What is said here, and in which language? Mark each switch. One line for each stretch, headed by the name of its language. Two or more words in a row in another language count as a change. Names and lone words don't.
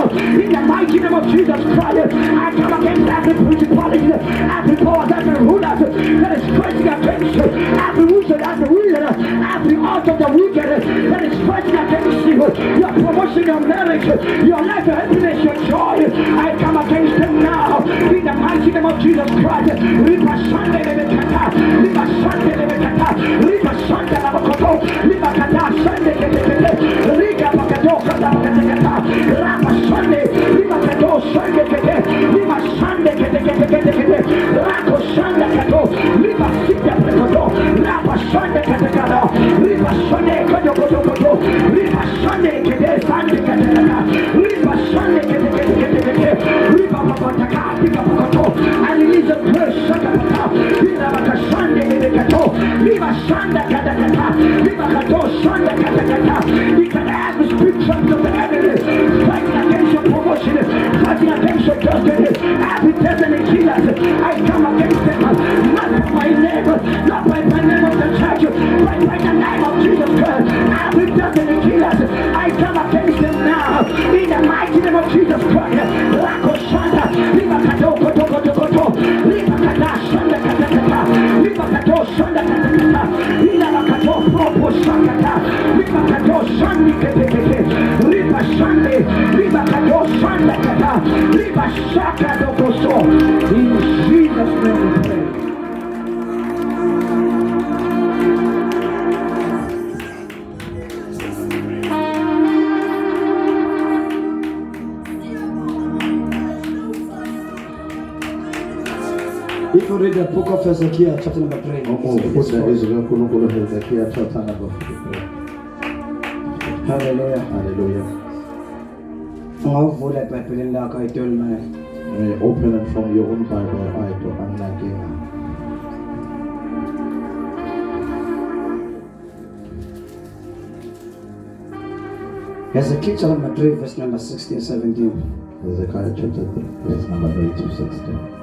English: In the mighty name of Jesus Christ, I come against every principality, every power, every ruler that is fighting against you, every wizard, every wizard, every art of the wicked that is fighting against you, your promotion, your marriage, your life, your happiness, your joy. I come against them now in the mighty name of Jesus Christ. Riba shande lebekata, riba shande lebekata, riba shande labakoto, riba kata shande kete, riga bakato kata kata, raba shande, riba kato shande kete, riba shande kete, rako shande kato, riba sita kato, raba shande kete, riba shande kato, riba shande kete. shande katakata. Riba shande katakata. Riba papataka. Riba pakato. I release a grace. Shakapata. Riba bakashande katakata. Riba shanda katakata. Riba kato shanda katakata. You can have the spiritual of the enemy. Fighting against your promotion. Fighting against your destiny. Every destiny killers. I come against them. Not by my name. Not by the name of the church. But by the name of Jesus Christ. Every destiny killers. I come against them now. In the mighty name of Jesus Christ. Rako shanda. Riba kato koto koto koto. Riba kata shanda kata kata. Riba kato shanda kata kata. Riba kato propo shanda kata. Riba kato shandi kete kete. Riba shande. Riba kato shanda kata. Riba shaka dokoso. In Jesus' name we pray. If you read the book of Ezekiel, chapter number 3. Hallelujah. Hallelujah.
Zulu: Ungavula eBhayibhelini lakho ayidoli manje.
English: Open it from your own Bible,
Zulu: ayito anlakinga.
English: Ezekiel chapter number 3, verse number 16 and 17. Ezekiel chapter 3, verse number 3 to 16.